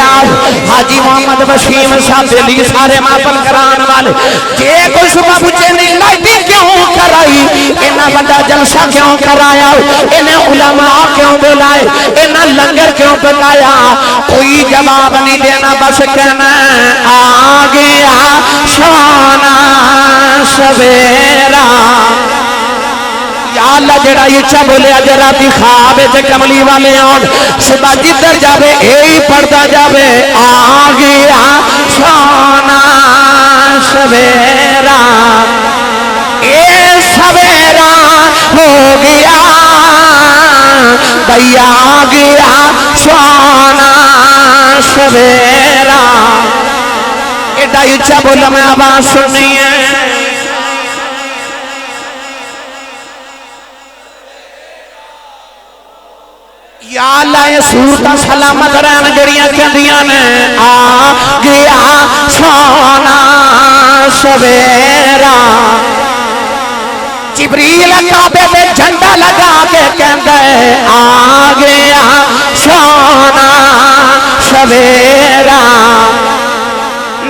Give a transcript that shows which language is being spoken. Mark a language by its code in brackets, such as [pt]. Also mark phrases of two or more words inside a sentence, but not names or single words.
[pa] حاجی محمد وسیم صاحب علی سارے محفل کران والے جے کوئی صبح پوچھے نہیں لائٹنگ کیوں کرائی انہاں بڑا جلسہ کیوں کرایا انہیں علماء کیوں بلائے انہاں لنگر کیوں پکایا کوئی جواب نہیں دینا بس کہنا آ گیا سونا سویرا. [ar] یا اللہ [pa] جڑا اچھا بولے اج راتی خواب تے کملی والے آن صبح جدھر جاوے اے پڑھدا جاوے. آ گیا سونا سویرا. اے سویرا ہو گیا. بھیا آ گیا سونا سویرا. ایڈا اچھا بولا میں آواز سننی ہے. [ar] یا اللہ [pa] یہ صورتہ سلامت رہن جڑیاں کہندیاں نے. آ گیا سونا سویرا. جبریل کعبے پہ جھنڈا لگا کے کہندا ہے آ گیا سونا سویرا.